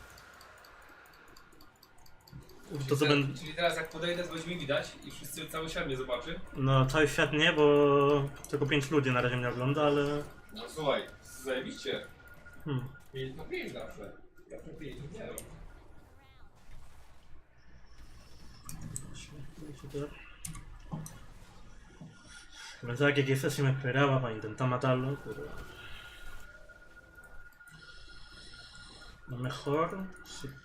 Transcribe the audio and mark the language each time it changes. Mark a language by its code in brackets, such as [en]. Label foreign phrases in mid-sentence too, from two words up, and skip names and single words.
[pl] To co będę... Czyli teraz jak podejdę, to będzie mi widać i wszyscy, cały świat mnie zobaczy. No, cały świat nie, bo tylko 5 ludzi na razie mnie ogląda, ale... No słuchaj, zajebiście. 5 na 5 zawsze. Zawsze 5 nie wiem. [es] Pensaba que quizás si me esperaba para intentar matarlo, pero... Lo mejor... Sí.